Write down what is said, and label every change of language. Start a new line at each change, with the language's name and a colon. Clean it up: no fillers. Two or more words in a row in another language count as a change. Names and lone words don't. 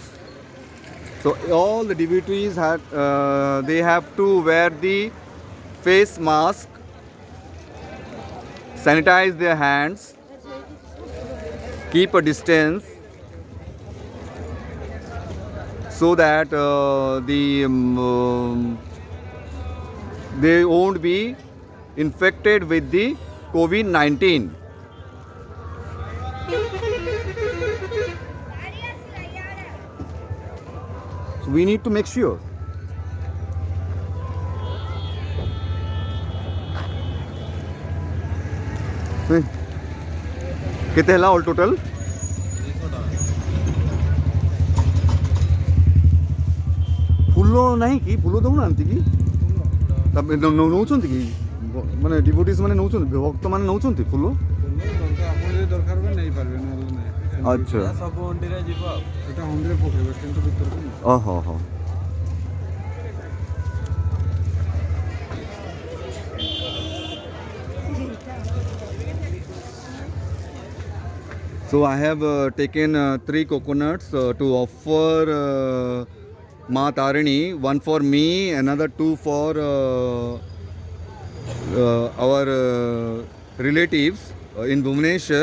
English: So all the devotees they have to wear the face mask, sanitize their hands, keep a distance, so that they won't be infected with the COVID-19. So we need to make sure.
Odia: କେତେ ହେଲା
English: all total?
Odia: ଫୁଲ ନାହିଁ କି? ଫୁଲ ଦେଉନାହାନ୍ତି କି? ନେଉଛନ୍ତି କି? ମାନେ ଡିଭୋଟିସ୍ ମାନେ ନେଉଛନ୍ତି, ଭକ୍ତମାନେ ନେଉଛନ୍ତି ଫୁଲ? ଦରକାର ବି ନେଇପାରିବେ, ନହେଲେ ନାହିଁ। ଆଚ୍ଛା, ସବୁ ହଣ୍ଡିରେ ଯିବ ଆଉ। ଏଟା ହଣ୍ଡିରେ ପକେଇବେ, କିନ୍ତୁ ଭିତରକୁ ନୁହଁ। ଓହୋ ହୋ।
English: So I have taken 3 coconuts to offer Ma Tarini, one for me, another 2 for our relatives in Bhubaneswar.